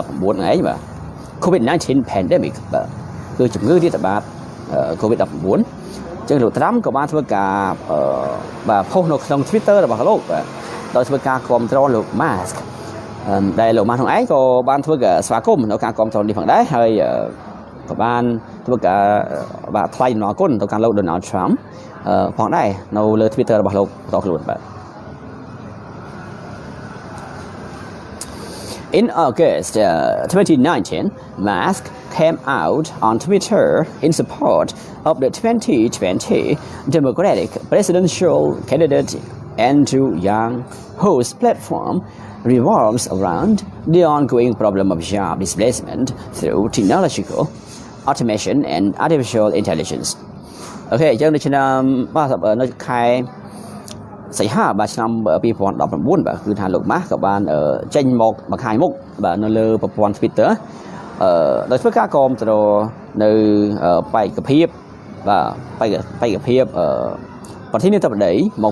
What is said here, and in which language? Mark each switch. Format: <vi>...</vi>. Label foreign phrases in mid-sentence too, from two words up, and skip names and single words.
<km>ហ្នឹងឯងបាទ</km> <en>COVID-19 pandemic</en> <km>បាទគឺជំងឺរាតត្បាត COVID-19 អញ្ចឹងលោកត្រាំក៏បានធ្វើការបាទផុសនៅក្នុង Twitter របស់លោកបាទដោយធ្វើការគាំទ្រលោក Musk ដែលលោក Musk ហ្នឹងឯងក៏បានធ្វើការស្វាគមន៍នៅការគាំទ្រនេះផងដែរហើយក៏បានធ្វើការបាទថ្លែងអំណរគុណទៅកាន់លោក Donald Trump ផងដែរនៅលើ Twitter របស់លោកបន្តខ្លួនបាទ</km> <en>In August 2019, Musk came out on Twitter in support of the 2020 Democratic presidential candidate Andrew Yang, whose platform revolves around the ongoing problem of job displacement through technological automation and artificial intelligence.</en> <km>Okay, ចឹងនៅឆ្នាំនៅខែសីហាបាទឆ្នាំ2019បាទគឺថាលោក Musk ក៏បានចេញមកបង្ហាញមុខបាទនៅលើប្រព័ន្ធ Twitter ដោយធ្វើការគាំទ្រនៅបេក្ខភាពបាទបេក្ខភាពប្រធានាធិបតីមក</km>